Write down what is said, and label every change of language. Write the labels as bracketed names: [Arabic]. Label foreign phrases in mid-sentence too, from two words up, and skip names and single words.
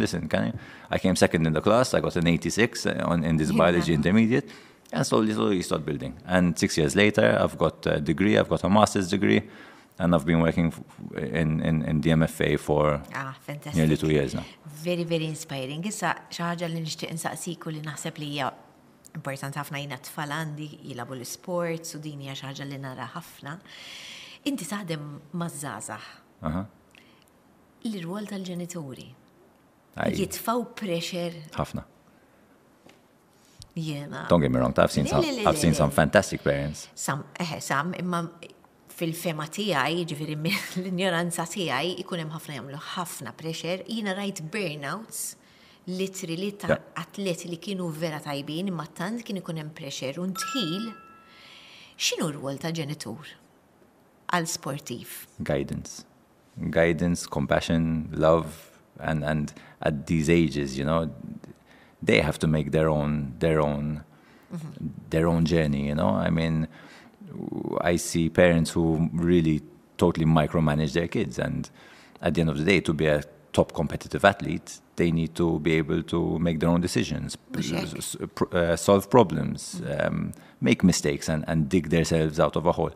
[English] Listen, I came second in the class. I got an 86 in this biology intermediate. And slowly start building. And 6 years later, I've got a degree. I've got a master's degree. And I've been working in the MFA for nearly 2 years now. Very, very inspiring. [Maltese] Issa xi ħaġa li nixtieq insaqsiku li naħseb li hija importanti ħafna jiena tfal għandi jilagħbu l-isports u din hija xi ħaġa li nara ħafna. Inti taħdem maż-żgħażagħ. L-irwol tal-ġenituri. Jitfgħu pressure. Ħafna. Jiena. [English] Don't get me wrong, I've seen some fantastic parents. Some, [Maltese] imma fil-fema tiegħi, ġifieri l-ignoranza tiegħi, ikun hemm ħafna jagħmlu ħafna pressure. Jiena rajt [English] burnouts literally [Maltese] ta' atleti li kienu vera tajbin, imma tant kien ikun hemm pressure u ntħil. X'inhu r-rwol ta' ġenitur għal sportiv? [English] Guidance, compassion, love, and at these ages, they have to make their own journey, I mean, I see parents who really totally micromanage their kids, and at the end of the day, to be a top competitive athlete, they need to be able to make their own decisions, solve problems, make mistakes, and dig themselves out of a hole.